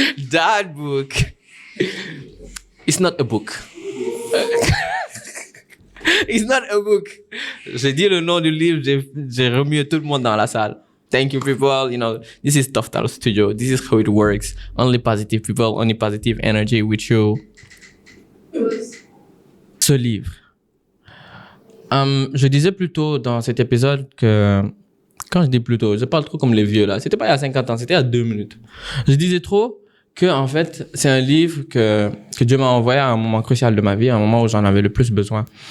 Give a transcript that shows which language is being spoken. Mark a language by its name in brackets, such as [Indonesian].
[English] That book, it's not a book. It's not a book. [French] J'ai dit le nom du livre, j'ai remué tout le monde dans la salle. [English] Thank you, people. You know, this is Toftal Studio. This is how it works. Only positive people, only positive energy with you. [French] Ce livre. Je disais plus tôt dans cet épisode que... Quand je dis plus tôt, je parle trop comme les vieux là. C'était pas il y a 50 ans, c'était il y a 2 minutes. Je disais trop que, en fait, c'est un livre que Dieu m'a envoyé à un moment crucial de ma vie, à un moment où j'en avais le plus besoin.